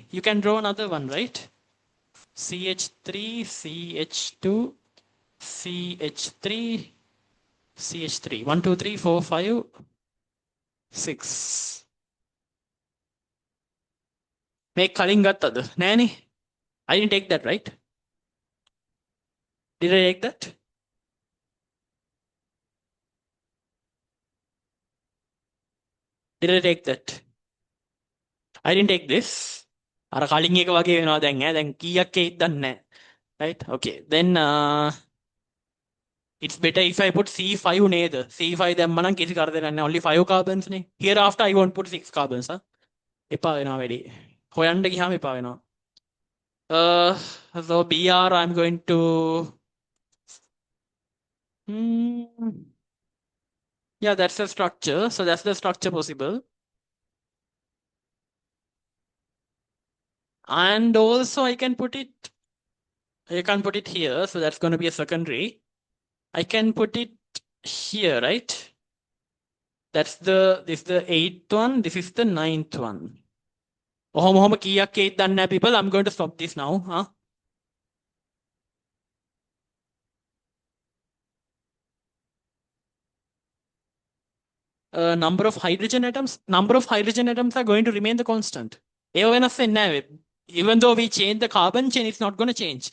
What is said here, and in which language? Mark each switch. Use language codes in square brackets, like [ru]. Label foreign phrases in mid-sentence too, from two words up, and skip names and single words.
[en] You can draw another one, right? CH3, CH2, CH3, CH3. 1, 2, 3, 4, 5, 6. [si] Make කලින් ගත්තද? නෑනේ. [en] I didn't take that, right? Did I take that? Did I take that? I didn't take this. [si] අර කලින් එක වගේ වෙනවා දැන් ඈ. දැන් කීයක් එයිද දන්නේ නැහැ. [en] Right? Okay. Then it's better if I put C5 නේද? [si] C5 දැම්ම නම් කිසි කරදරයක් නැහැ. [en] Only 5 carbons නේ. Hereafter I won't put 6 carbons. [si] එපා වෙනවා වැඩි. හොයන්න ගියාම එපා වෙනවා. [en] So BR I'm going to yeah, that's the structure. So that's the structure possible. And also I can put it here, so that's going to be a secondary. I can put it here, right? This is the 8th one, this is the 9th one. [si] ඔහොම කීයක් එයිද දන්නේ නැහැ people. [en] I'm going to stop this now. Number of hydrogen atoms are going to remain the constant. Even though we change the carbon chain, it's not going to change.